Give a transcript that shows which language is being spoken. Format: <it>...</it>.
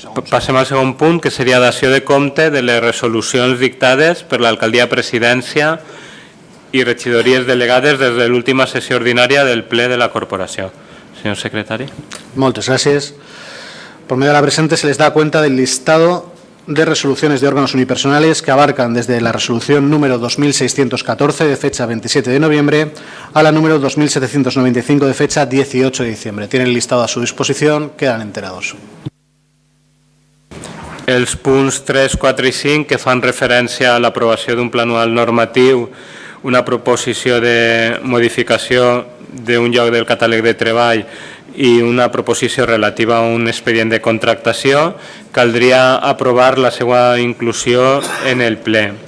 <ca>Passem al segon punt, que seria dació de compte de les resolucions dictades per l'alcaldia presidència i regidories delegades des de l'última sessió ordinària del ple de la corporació.</ca> <es>Señor secretario. Muchas gracias. Por medio de la presente se les da cuenta del listado de resoluciones de órganos unipersonales que abarcan desde la resolución número 2614 de fecha 27 de noviembre a la número 2795 de fecha 18 de diciembre. Tienen el listado a su disposición, quedan enterados.</es> <ca>Els punts 3, 4 i 5 que fan referència a l'aprovació d'un pla anual normatiu, una proposició de modificació d'un lloc del catàleg de treball i una proposició relativa a un expedient de contractació, caldria aprovar la seva inclusió en el ple.</ca>